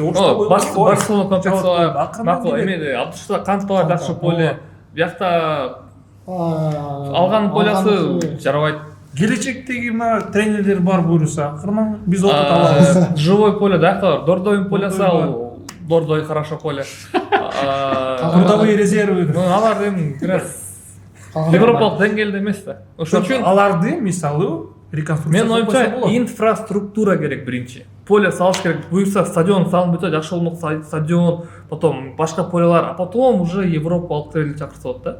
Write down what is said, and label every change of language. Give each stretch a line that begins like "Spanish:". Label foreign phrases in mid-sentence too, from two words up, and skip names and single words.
Kyrgyz: Барселона комплекси бар. Макул эмеде Абдушта Кант бар, жакшы поле. Биякта алган полясы жарабайт. Келечектеги мына тренерлер бар буюрса, акырынан биз опыт алабыз.
Russian: Живой поле
Kyrgyz: да бар. Дордойдун полясы ал. Дордой
Russian: хорошо поле.
Kyrgyz: Трудовые резервы. Алар эми бираз европалык деңгээлде эмес да. Ошон үчүн аларды мисалы реконструкция мен оюмча инфраструктура керек биринчи. Поле салыш керек. Буюрса стадион салынып бүтөт, жакшы болмок стадион, потом башка полелар,
Russian: а потом уже
Kyrgyz: европалык тренер чакырса болот да.